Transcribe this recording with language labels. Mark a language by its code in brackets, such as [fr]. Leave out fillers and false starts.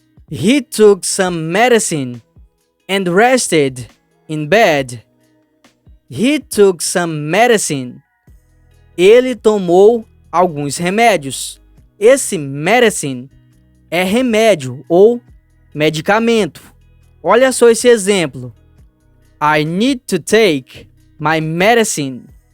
[en] He took some medicine and rested in bed. He took some medicine. [pt] Ele tomou alguns remédios. Esse medicine é remédio ou medicamento. Olha só esse exemplo. [en] I need to take my medicine.